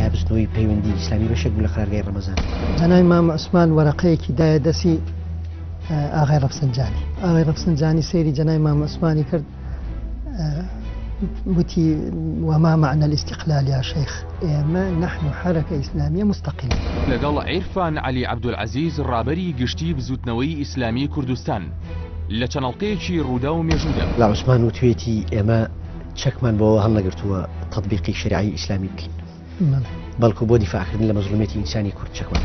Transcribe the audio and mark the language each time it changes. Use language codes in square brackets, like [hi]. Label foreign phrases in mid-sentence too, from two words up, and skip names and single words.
[ckb] نەوەی پەیوەندی ئیسلامی بەشێک بوو لە قرارگای ڕەمەزان. جەناب مام عوسمان وەرەقەیەکی دایە دەسی ئاغای ڕەفسنجانی. ئاغای ڕەفسنجانی سەیری جەناب مام عوسمانی کرد، وتی [ar] وما معنى الاستقلال يا شيخ، نحن حركة إسلامية مستقلة. [ckb] لەگەڵ عیرفان علی عەبدولعەزیز ڕابەری گشتی بزوتنەوەی ئیسلامی کوردستان لە چەنەڵقەیەکی ڕوودا و مێژوودا. لا عوسمان وتوێتی ئێمە چەکمان بۆەوە هەڵنەگرتووە تەطبیقی شریعەی ئیسلامی بکەین، بەڵکو بۆ دیفاعکردن لە مەزلومێتی ئینسانی کورد چەکمان.